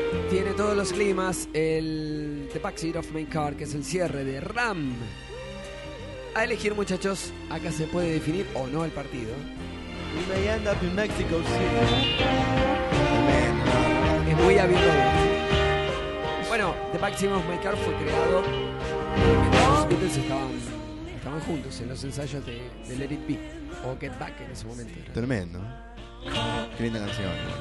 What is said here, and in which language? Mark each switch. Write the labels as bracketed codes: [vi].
[es] Tiene todos los climas el The Backseat of My Car, que es el cierre de Ram. A elegir, muchachos, acá se puede definir o no el partido. [en] We may end up in Mexico City. [es] Es muy habitual. Bueno, The Backseat of My Car fue creado porque los Beatles estaban juntos en los ensayos de Let It Be o Get Back en ese momento. Tremendo. Qué linda canción.